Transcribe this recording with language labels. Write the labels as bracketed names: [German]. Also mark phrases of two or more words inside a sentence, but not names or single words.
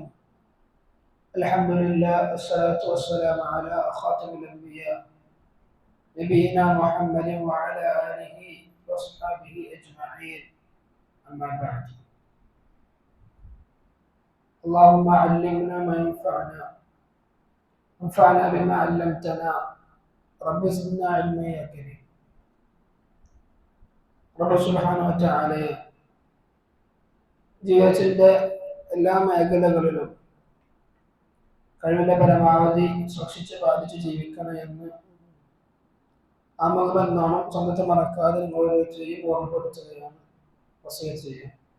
[Arabic] الحمد لله والصلاة والسلام على خاتم الأنبياء نبينا محمد وعلى آله وأصحابه أجمعين. أما بعد. اللهم علمنا ما ينفعنا وانفعنا بما علمتنا. رب زدنا علما يا كريم. رب سبحانه وتعالى [Malayalam] ജീവിതത്തിന്റെ എല്ലാ മേഖലകളിലും കഴിവിന്റെ പരമാവധി സൂക്ഷിച്ച് ബാധിച്ച് ജീവിക്കണം എന്ന് ആമുഖമെന്നോണം സ്വന്തത്തെ മറക്കാതെ നിങ്ങളോട് ഓർമ്മപ്പെടുത്തുകയാണ്, വസിയത്ത് ചെയ്യുക.